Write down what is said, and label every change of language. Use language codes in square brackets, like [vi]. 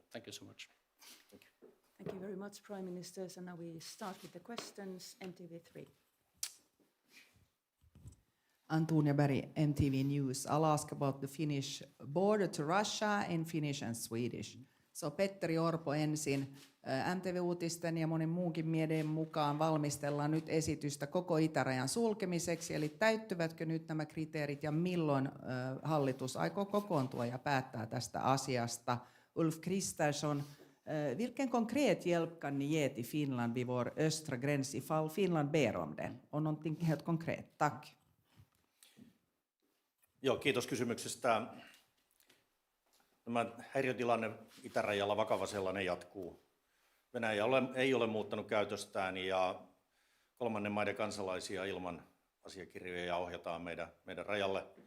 [en] Thank you so much. Thank you. Thank you very much, Prime Ministers. And now we start with the questions. MTV3. Antonia Berg, MTV News. I'll ask about the Finnish border to Russia in Finnish and Swedish. [fi] So Petteri Orpo ensin. MTV-uutisten ja monen muunkin mielen mukaan valmistellaan nyt esitystä koko itärajan sulkemiseksi, eli täyttyvätkö nyt nämä kriteerit ja milloin hallitus aikoo kokoontua ja päättää tästä asiasta? [sv] Ulf Kristersson, vilken konkret hjälp kan ni ge till Finland vid vår östra gräns ifall Finland ber om det? On någonting helt konkret. Tack. [fi] Joo, kiitos kysymyksestä. Tämä häiriötilanne itärajalla, vakava sellainen, jatkuu. Venäjä ei ole muuttanut käytöstään ja kolmannen maiden kansalaisia ilman asiakirjoja ohjataan meidän rajalle.